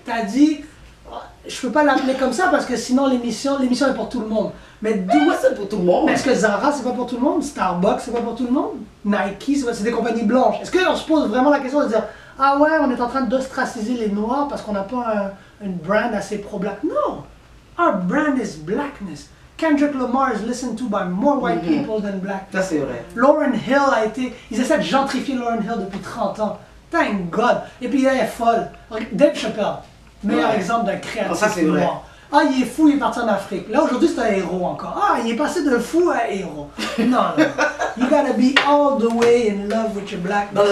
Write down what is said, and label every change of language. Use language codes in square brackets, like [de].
[fr] T'as dit, oh, je peux pas l'appeler comme ça parce que sinon l'émission est pour tout le monde. Mais d'où c'est pour tout le monde? Est-ce que Zara c'est pas pour tout le monde? Starbucks c'est pas pour tout le monde? Nike c'est des compagnies blanches. Est-ce qu'on se pose vraiment la question de dire, ah ouais, on est en train d'ostraciser les noirs parce qu'on n'a pas une brand assez pro-black? [en] Non! Our brand is blackness. Kendrick Lamar is listened to by more white people than black people. [fr] Ça c'est vrai. Lauryn Hill ils essaient de gentrifier Lauryn Hill depuis 30 ans. [en] Thank God. [fr] Et puis elle est folle. Dave Chappelle, meilleur exemple d'un créatif noir. Ah, il est fou, il est parti en Afrique. Là, aujourd'hui, c'est un héros encore. Ah, il est passé de fou à héros. Non, non. [en] You gotta be all the way in love with your black